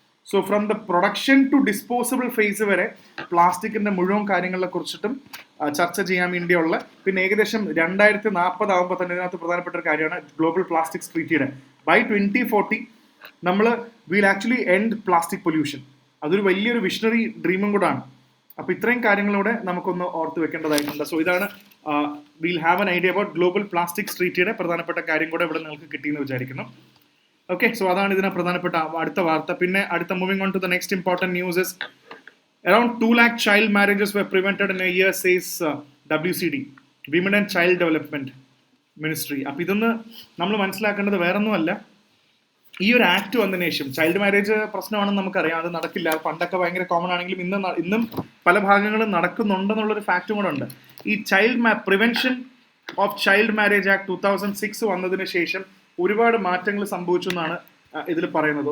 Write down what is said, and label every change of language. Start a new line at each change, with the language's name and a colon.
English: so from the production to disposable phase
Malayalam: വരെ പ്ലാസ്റ്റിക്കിന്റെ മുഴുവൻ കാര്യങ്ങളെ കുറിച്ചിട്ടും ചർച്ച ചെയ്യാൻ വേണ്ടിയുള്ള, പിന്നെ ഏകദേശം 2040 ആകുമ്പോൾ തന്നെ ഇതിനകത്ത് പ്രധാനപ്പെട്ട ഒരു കാര്യമാണ് ഗ്ലോബൽ പ്ലാസ്റ്റിക്സ് ട്രീറ്റിയുടെ ബൈ 2040 നമ്മൾ
English: Will actually end plastic pollution.
Malayalam: അതൊരു വലിയൊരു വിഷണറി ഡ്രീമും കൂടാണ്. അപ്പോൾ ഇത്രയും കാര്യങ്ങളൂടെ നമുക്കൊന്ന് ഓർത്ത് വെക്കേണ്ടതായിട്ടുണ്ട്. സോ ഇതാണ്
English: will have an idea about
Malayalam: global plastics ട്രീറ്റിയുടെ പ്രധാനപ്പെട്ട കാര്യം കൂടെ ഇവിടെ നിങ്ങൾക്ക് കിട്ടിയെന്ന് വിചാരിക്കുന്നു. ഓക്കെ, സോ അതാണ് ഇതിന് പ്രധാനപ്പെട്ട അടുത്ത വാർത്ത. പിന്നെ അടുത്ത
English: Moving on to the next important news is around 2 lakh child marriages were prevented in a year, says WCD, Women and Child Development Ministry.
Malayalam: അപ്പോൾ ഇതൊന്ന് നമ്മൾ മനസ്സിലാക്കേണ്ടത് വേറൊന്നുമല്ല, ഈ ഒരു ആക്ട് വന്നതിന് ശേഷം ചൈൽഡ് മാരേജ് പ്രശ്നമാണെന്ന് നമുക്കറിയാം, അത് നടക്കില്ല. പണ്ടൊക്കെ ഭയങ്കര കോമൺ ആണെങ്കിലും ഇന്നും പല ഭാഗങ്ങളും നടക്കുന്നുണ്ടെന്നുള്ളൊരു ഫാക്റ്റും കൂടെ ഉണ്ട്. ഈ prevention of child marriage act 2006 വന്നതിന് ശേഷം ഒരുപാട് മാറ്റങ്ങൾ സംഭവിച്ചു എന്നാണ് ഇതിൽ പറയുന്നത്.